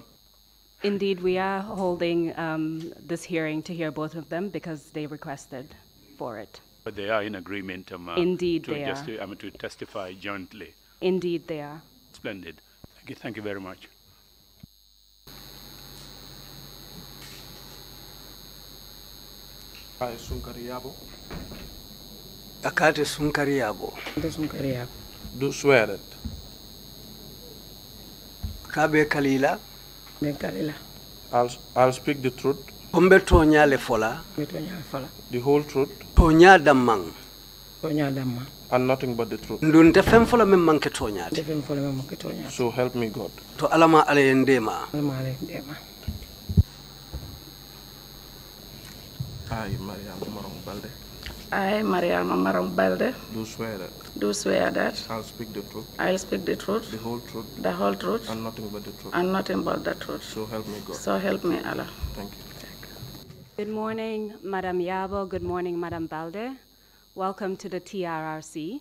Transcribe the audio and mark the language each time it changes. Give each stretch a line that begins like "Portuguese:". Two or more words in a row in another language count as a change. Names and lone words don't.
English: Indeed, we are holding this hearing to hear both of them because they requested for it. But they are in agreement Indeed, they are. To testify jointly. Indeed, they are. Splendid. Thank you very much. I, Sunkar Yarbou.
Mandingo: Akate Sunkar Yarbou.
English: Do swear that.
Mandingo: Kabe Kalila.
English: I'll speak the truth.
Mandingo: Ombe tonya le fola.
English: The whole truth.
Mandingo: Tonya damang.
English: And nothing but the truth.
Mandingo: Ndunte fem fola mem manke tonya.
English: So help me God.
Mandingo: To alama ale ndema.
English: I, Mariama Marong Balde, I, Mariama Marong Balde, do swear that I'll speak the truth, the whole truth, and nothing but the truth, and nothing but the truth. so help me God. So help me Allah. Thank you. Good morning, Madam Yarbou. Good morning, Madam Balde. Welcome to the TRRC.